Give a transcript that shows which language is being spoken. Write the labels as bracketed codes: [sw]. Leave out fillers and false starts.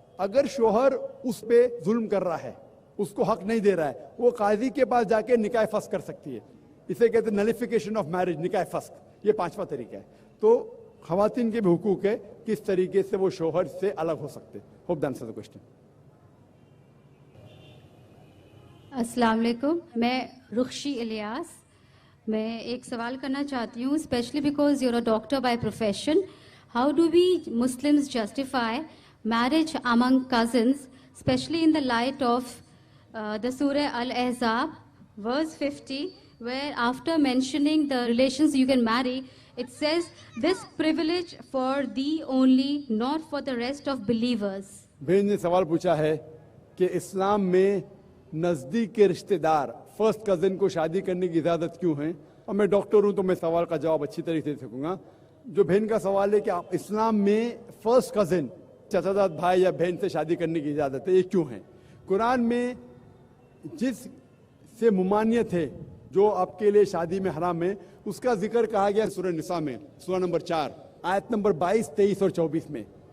[ur] اگر شوہر اس پہ ظلم کر رہا ہے, اس کو حق نہیں دے رہا ہے, وہ قاضی کے پاس جا کے نکاح فسخ کر سکتی ہے, اسے کہتے ہیں [en] nullification of marriage, [ur] نکاح فسخ. یہ پانچواں طریقہ ہے. تو خواتین کے بھی حقوق ہے کس طریقے سے وہ شوہر سے الگ ہو سکتے. [en] Hope done sir question. [ur] السلام علیکم, میں رخشی الیاس. میں ایک سوال کرنا چاہتی ہوں, [en] Specially because you are a doctor by profession. How do we Muslims justify marriage among cousins, specially in the light of the Surah Al-Ahzab, verse 50, where after mentioning the relations you can marry, it says, this privilege for thee only, not for the rest of believers. [ur] بہن نے سوال پوچھا ہے کہ اسلام میں نزدیک کے رشتہ دار فرسٹ کزن کو شادی کرنے کی اجازت کیوں ہے, اور میں ڈاکٹر ہوں تو میں سوال کا جواب اچھی طریقے سے دے سکوں گا. جو بہن کا سوال ہے کہ اسلام میں فرسٹ کزن چچا زاد بھائی یا بہن سے شادی کرنے کی اجازت ہے, یہ کیوں ہے؟ قرآن میں جس سے ممانعت ہے جو آپ کے لیے شادی میں حرام ہے اس کا ذکر کہا گیا سورہ نساء میں, سورہ نمبر 4 آیت نمبر 22, 23 اور 24 میں.